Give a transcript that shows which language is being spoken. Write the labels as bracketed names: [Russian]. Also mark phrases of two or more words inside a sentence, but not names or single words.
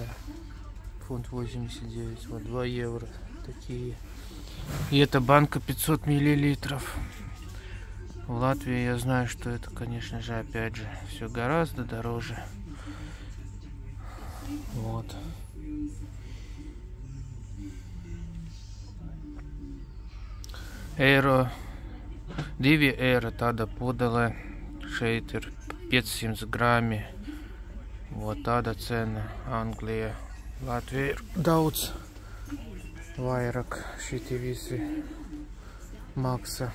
[Russian] Фунт 89. Вот 2 евро. Такие. И это банка 500 миллилитров. В Латвии я знаю, что это, конечно же, опять же, все гораздо дороже. Вот. [Latvian] Eiro, 2 eiro tāda pudele. Šeit ir 500 grami. Вот tāda cena Anglija. Latvija ir daudz vairāk šitie visi maksa.